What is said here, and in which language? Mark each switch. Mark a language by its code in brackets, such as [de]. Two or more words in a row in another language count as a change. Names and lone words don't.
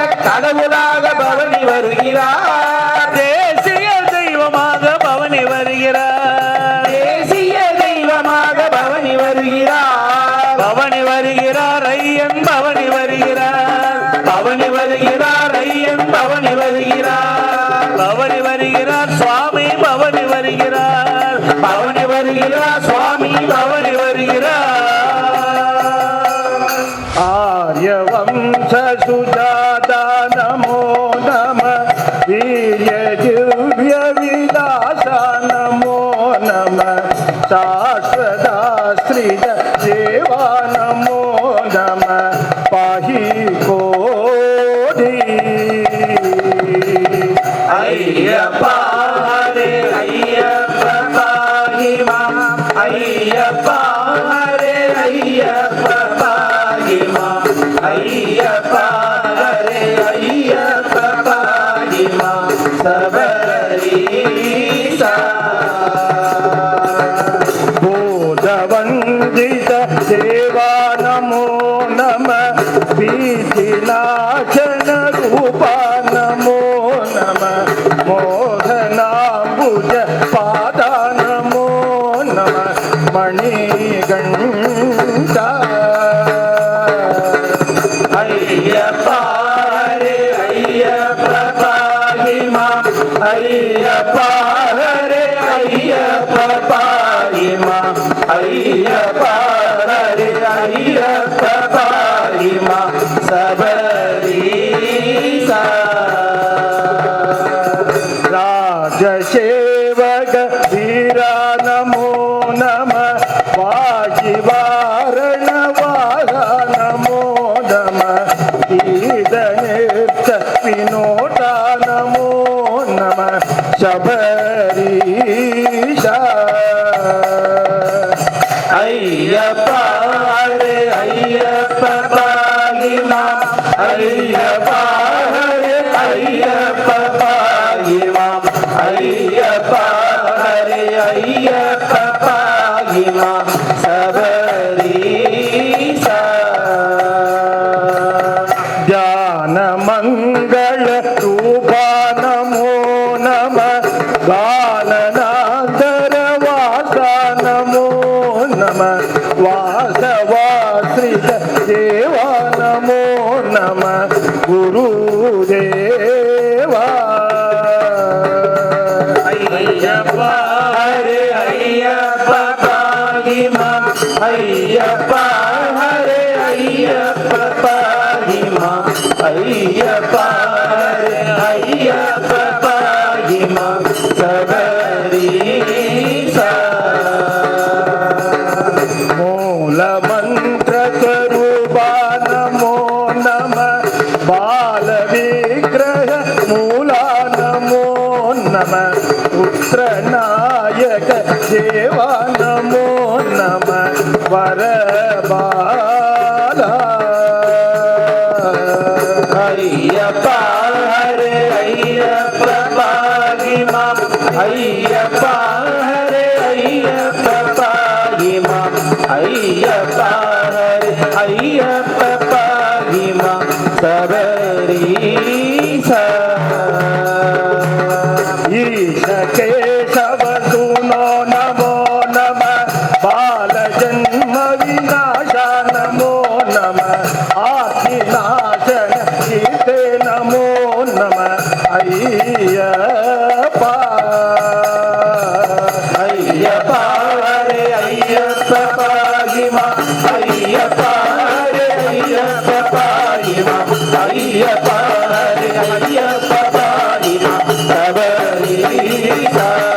[ta] கடவுளாக பவனி வருகிறார் தேசிய தெய்வமாக பவனி வருகிறார் தேசிய தெய்வமாக பவனி வருகிறார் பவனி வருகிறார் ஐயன் பவனி வருகிறார் பவனி வருகிறார் ஐயன் பவனி வருகிறார் பவனி வருகிறார் சுவாமி பவனி வருகிறார் பவனி வருகிறார் சுவாமி பவனி வருகிறார் [sa] आर्यवंश सुजाता नमो नमः वीर्य दिव्य विलासा नमो नमः शाश्वताश्रित देवा नमो नमः पाहि को अय्यप्पा हरे अय्यप्प पाहि माम् अय्यप्पा हरे अय्यप्प पाहि माम् अय्यप्पा हरे अय्यप्प पाहि माम् शबरीशा बोधवन्दित देवा नमो नमः बीजिनाशन रूपा नमो नमः मोहनाम्बुज पादा नमो नमः मणिगण्डा अय्यप्पा हरे अय्यप्प पाहि माम् अय्यप्पा हरे अय्यप्प पाहि माम् अय्यप्पा हरे अय्यप्प पाहि माम् शबरीशा राजसेवक वीरा नमो नमः वाजिवारण वारा नमो नमः ईदनिर्त विनोदा नमो नमः शबरीशा अय्यप्पा हरे अय्यप्प पाहि माम् अय्यप्पा हरे अय्यप्प पाहि माम् अय्यप्पा हरे अय्यप्प पाहि माम् शबरीशा ध्यान मंगल रूपा नमो नमः गाननादर वासा नमो नमः वासवाश्रित देवा नमो नमः गुरुदेवा अय्यप्पा हरे अय्यप्प पाहि माम् अय्यप्पा हरे अय्यप्प पाहि माम् अय्यप्पा हरे अय्यप्प पाहि माम् शबरीशा मूल मंत्र स्वरूपा नमो नमः बाल विग्रह मूला नमो नमः पुत्र नायक देवा नमो नमः वर बाला अय्यप्पा हरे अय्यप्प पाहि माम् अय्यप्पा हरे अय्यप्प पाहि माम् अय्यप्पा हरे अय्यप्प पाहि माम् शबरीशा ईश केशव सुनो नमो नमः बाल जन्म विनाशा नमो नमः आदिनाशन सीते नमो नमः अय्यप्पा अय्यप्पा हरे अय्यप्प पाहि माम् अय्यप्पा हरे अय्यप्प पाहि माम् अय्यप्पा हरे अय्यप्प पाहि माम् शबरीशा